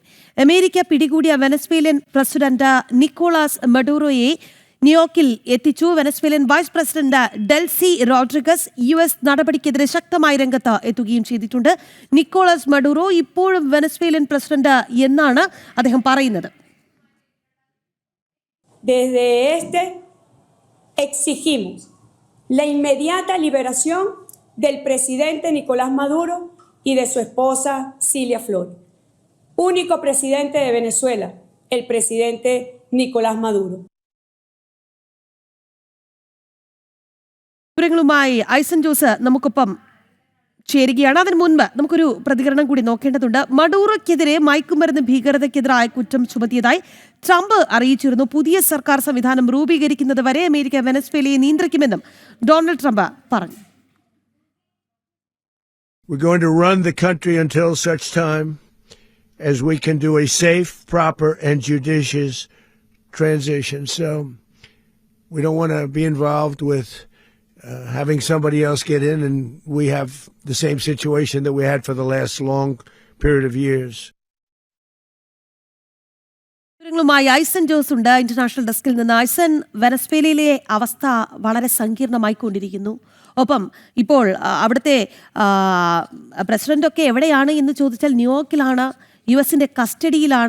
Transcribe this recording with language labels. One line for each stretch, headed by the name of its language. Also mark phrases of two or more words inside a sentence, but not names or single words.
Malayalam: അമേരിക്ക പിടികൂടിയ വെനസ്വേലൻ പ്രസിഡന്റ് നിക്കോളാസ് മഡൂറോയെ ന്യൂയോർക്കിൽ എത്തിച്ചു. വെനസ്വേലൻ വൈസ് പ്രസിഡന്റ് ഡെൽസി റോഡ്രിഗസ് US നടപടിക്കെതിരെ ശക്തമായ രംഗത്ത് എത്തുകയും ചെയ്തിട്ടുണ്ട്. നിക്കോളാസ് മഡൂറോ ഇപ്പോഴും വെനസ്വേലൻ പ്രസിഡന്റ് എന്നാണ് അദ്ദേഹം പറയുന്നത്.
Spanish: Desde este exigimos la inmediata liberación del presidente Nicolás Maduro y de su esposa Cilia Flores. Único presidente de Venezuela, el presidente Nicolás Maduro.
Malayalam: വിവരങ്ങളുമായി ഐസൻ ജോസ് നമുക്കൊപ്പം ചേരുകയാണ്. അതിന് മുൻപ് നമുക്കൊരു പ്രതികരണം കൂടി നോക്കേണ്ടതുണ്ട്. മഡൂറോയ്ക്കെതിരെ മയക്കുമരുന്ന് ഭീകരതയ്ക്കെതിരായ കുറ്റം ചുമത്തിയതായി ട്രംപ് അറിയിച്ചിരുന്നു. പുതിയ സർക്കാർ സംവിധാനം രൂപീകരിക്കുന്നത് വരെ അമേരിക്ക വെനസ്വേലയെ നിയന്ത്രിക്കുമെന്നും ഡൊണാൾഡ് ട്രംപ് പറഞ്ഞു.
English: We're going to run the country until such time as we can do a safe, proper, and judicious transition. So we don't want to be involved with having somebody else get in, and we have the same situation that we had for the last long period of years.
Malayalam: വിവരങ്ങളുമായി ഐസൻ ജോസ് ഉണ്ട്
English: international deskil
Malayalam: നിന്ന്. ഐസൻ, വെനസ്വേലയിലെ അവസ്ഥ വളരെ സങ്കീർണമായിക്കൊണ്ടിരിക്കുന്നു. ഒപ്പം ഇപ്പോൾ അവിടുത്തെ പ്രസിഡന്റൊക്കെ എവിടെയാണ് എന്ന് ചോദിച്ചാൽ ന്യൂയോർക്കിലാണ്, US കസ്റ്റഡിയിലാണ്.